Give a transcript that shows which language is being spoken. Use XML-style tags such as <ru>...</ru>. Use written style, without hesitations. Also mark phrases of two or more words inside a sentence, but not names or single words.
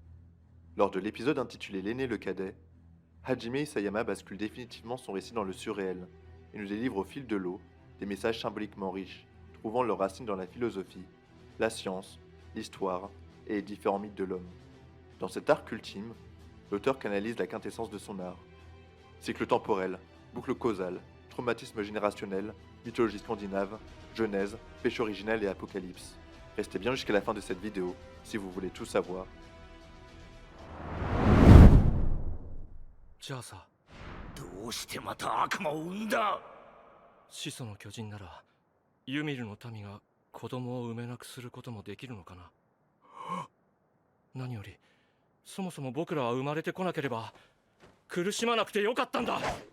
<fr>Lors de l'épisode intitulé L'aîné le cadet, Hajime Isayama bascule définitivement son récit dans le surréel et nous délivre au fil de l'eau des messages symboliquement riches, trouvant leurs racines dans la philosophie, la science, l'histoire et les différents mythes de l'homme. Dans cet arc ultime, l'auteur canalise la quintessence de son art. Cycle temporel, boucle causale, traumatisme générationnel, mythologie scandinave, genèse, péché originel et apocalypse. Restez bien jusqu'à la fin de cette vidéo si vous voulez tout savoir.</fr> <ja>じゃあさ、どうしてまた悪魔を生んだ。始祖の巨人ならユミルの民が子供を産めなくすることもできるのかな。何よりそもそも僕らは生まれてこなければ苦しまなくてよかったんだ。</ja>